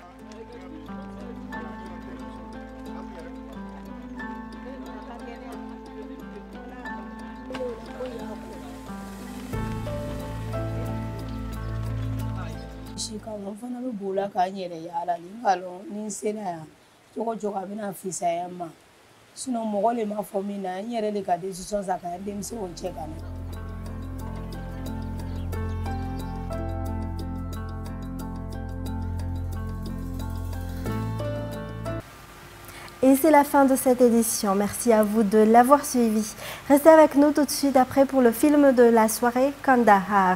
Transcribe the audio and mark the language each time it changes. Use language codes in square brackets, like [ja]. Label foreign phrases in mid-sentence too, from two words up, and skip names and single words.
[bm] Shikaron fana bɛ bola k'a yɛrɛ yaala ni k'a lɔn ni n sera yan cogo cogo a bɛna fisaya n ma sinon mɔgɔ le m'a fɔ min na n yɛrɛ de ka décision ta ka n denmisɛnw cɛ ka na. [fr] Et c'est la fin de cette édition. Merci à vous de l'avoir suivi. Restez avec nous tout de suite après pour le film de la soirée Kandahar.